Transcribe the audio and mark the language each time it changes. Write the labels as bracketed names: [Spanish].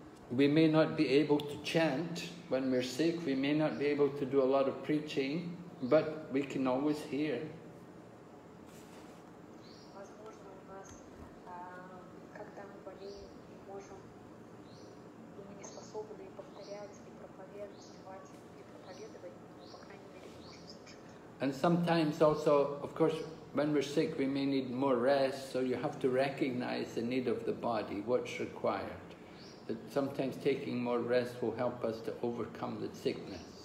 [English] we may not be able to chant when we're sick, we may not be able to do a lot of preaching, but we can always hear. [Russian] Возможно, у нас, когда мы болеем, мы можем, мы не способны повторять, и проповедовать, и проповедовать, но, по крайней мере, мы можем слушать. [English] And sometimes also, of course, when we're sick, we may need more rest, so you have to recognize the need of the body, what's required. That sometimes taking more rest will help us to overcome the sickness.